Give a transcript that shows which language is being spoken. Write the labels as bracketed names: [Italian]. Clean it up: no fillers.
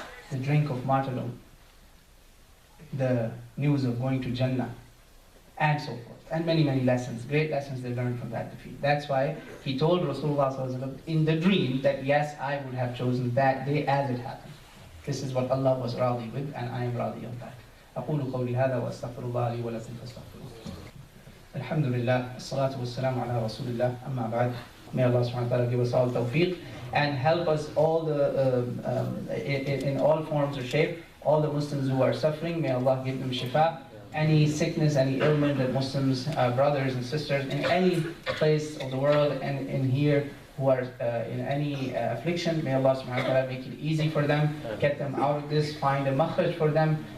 [English] The drink of martyrdom, the news of going to Jannah, and so forth. And many, many lessons, great lessons they learned from that defeat. That's why he told Rasulullah in the dream that yes, I would have chosen that day as it happened. This is what Allah was radi with, and I am radi of that. [Arabic] أقول قولي هذا وأستغفر الله لي ولكم فاستغفروه. الحمد لله الصلاة والسلام على رسول الله أما بعد. [English] May Allah subhanahu wa ta'ala give us all tawfiq and help us all in all forms or shape, all the Muslims who are suffering, may Allah give them shifa. Any sickness, any ailment that Muslims, brothers and sisters in any place of the world and in here who are in any affliction, may Allah subhanahu wa ta'ala make it easy for them, get them out of this, find a makhraj for them.